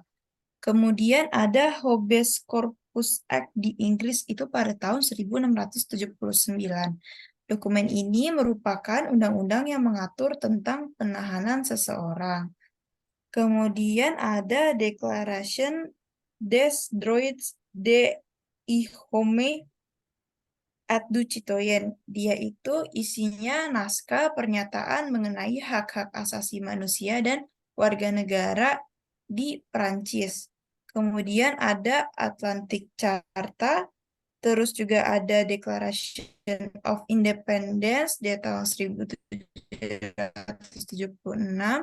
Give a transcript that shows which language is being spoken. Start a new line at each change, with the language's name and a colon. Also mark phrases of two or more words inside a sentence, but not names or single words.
Indonesian: Kemudian ada Habeas Corpus Act di Inggris itu pada tahun 1679. Dokumen ini merupakan undang-undang yang mengatur tentang penahanan seseorang. Kemudian ada Declaration des Droits de l'Homme et du Citoyen. Dia itu isinya naskah pernyataan mengenai hak-hak asasi manusia dan warga negara di Prancis. Kemudian ada Atlantic Charta, terus juga ada Declaration of Independence di tahun 1776.